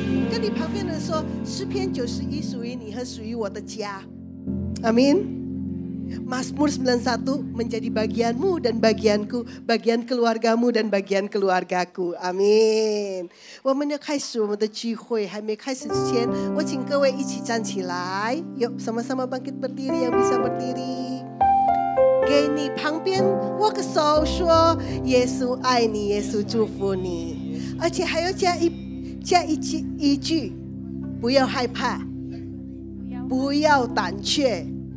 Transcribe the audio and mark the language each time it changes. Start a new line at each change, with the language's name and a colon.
Chinese: 跟你旁边的人说，诗篇91属于你和属于我的家，阿们。
Indonesian: Mazmur 91 menjadi bagianmu dan bagianku, bagian keluargamu dan bagian keluargaku. Amin。
Chinese: 我们要开始我们的聚会，还没开始之前，我请各位一起站起来。
Indonesian: Yuk sama-sama bangkit berdiri yang bisa berdiri。
Chinese: 给你旁边握个手，说耶稣爱你，耶稣祝福你。而且还要加一句，不要害怕，不要胆怯。